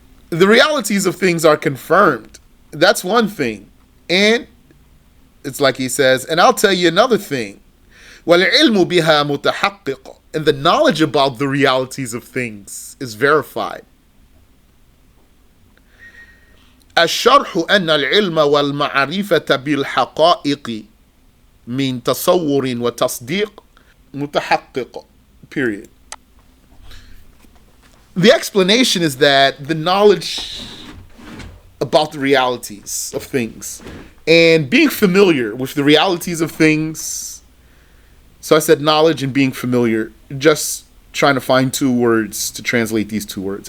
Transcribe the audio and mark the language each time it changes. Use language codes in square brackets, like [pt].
[en] The realities of things are confirmed. That's one thing. And it's like he says, and I'll tell you another thing. [ar] وَالْعِلْمُ بِهَا مُتَحَقِّقٌ. [en] And the knowledge about the realities of things is verified. [ar] الشرح أن العلم والمعرفة بالحقائق من تصور وتصديق متحقق. [en] Period. The explanation is that the knowledge about the realities of things and being familiar with the realities of things. So I said knowledge and being familiar, just trying to find two words to translate these two words.